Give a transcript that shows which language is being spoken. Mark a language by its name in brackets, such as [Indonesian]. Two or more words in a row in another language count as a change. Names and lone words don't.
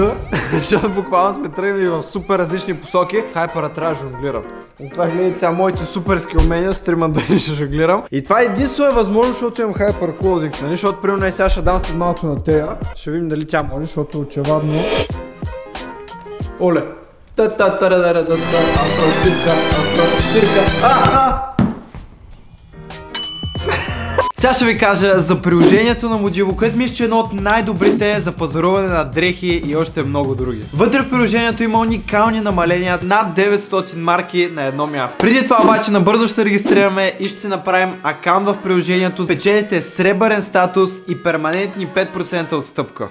[Bulgarian] Защото буквално сме тръгнали в супер различни посоки. Хайпера трябва да жонглира. Затова гледайте сега моите суперски умения, стрима дали ще жонглирам. И това единствено е възможно, защото имам хайпер клоудинг, нали? Защото примерно сега ще дам след малко на Тея. Ще видим дали тя може, защото очевадно... Оле! Та-та-та-ра-ра-ра-ра-ра. Афростирка, афростирка. Сега ще ви кажа за приложението на Modivo, което мисля, че е едно от най-добрите за пазаруване на дрехи и още много други. Вътре в приложението има уникални намаления, над 900 марки на едно място. Преди това обаче набързо ще се регистрираме и ще си направим акаунт в приложението. Печелите сребърен статус и перманентни 5% отстъпка.